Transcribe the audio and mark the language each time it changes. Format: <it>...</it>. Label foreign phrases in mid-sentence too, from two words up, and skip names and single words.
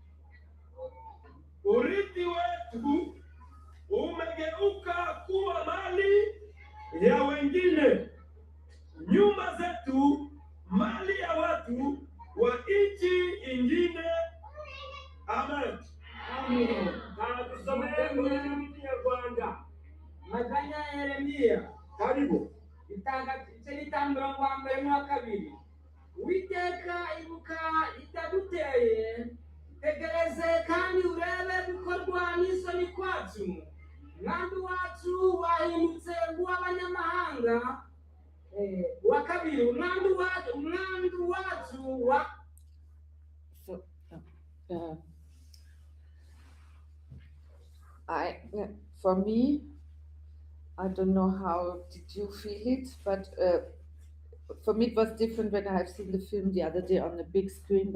<sw>urithi wetu umegeuka kuwa mali ya wengine, nyumba zetu mali ya watu wa nchi ingine. Amen. Amen. Na tusomee kwenye Rwanda. Maganya ya Yeremia Karibu.</sw> <rw>itangiriro wa mbere n'uwa kabiri. Uwiteka ibuka itaduteye, tegereze kandi urebe gukorwa n'isoni kwacu. Umwandu wacu wahindutse nk'uw'abanyamahanga. Uwa kabiri, umwandu wacu wa</rw> <en>So, for me, I don't know how did you feel it, but for me it was different when I've seen the film the other day on the big screen.</en>